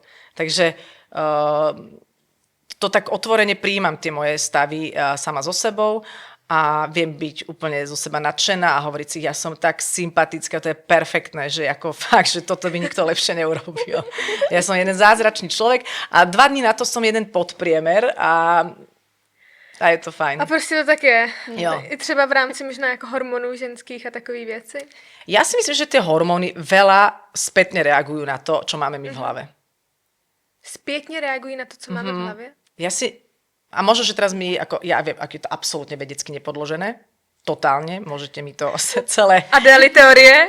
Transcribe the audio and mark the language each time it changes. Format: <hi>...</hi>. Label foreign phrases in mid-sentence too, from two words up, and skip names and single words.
<sk>Takže to tak otvorene prijímam tie moje stavy sama so sebou a viem byť úplne zo seba nadšená a hovoriť si, ja som tak sympatická, to je perfektné, že ako fakt, že toto by nikto lepšie neurobil. Ja som jeden zázračný človek a 2 dní na to som jeden podpriemer a je to fajn.</sk> <cs>A prostě to tak je. Jo. I třeba v rámci možná jako hormonů ženských a takové věci.</cs> <sk>Ja si myslím, že tie hormóny veľa spätne reagujú na to, čo máme my v hlave.</sk> <cs>Zpětně reagují na to, co máme v hlavě.</cs> <sk>A možno, že teraz ja viem, ak je to absolútne vedecky nepodložené, totálne, môžete mi to celé...</sk> <cs>Adély teorie.</cs>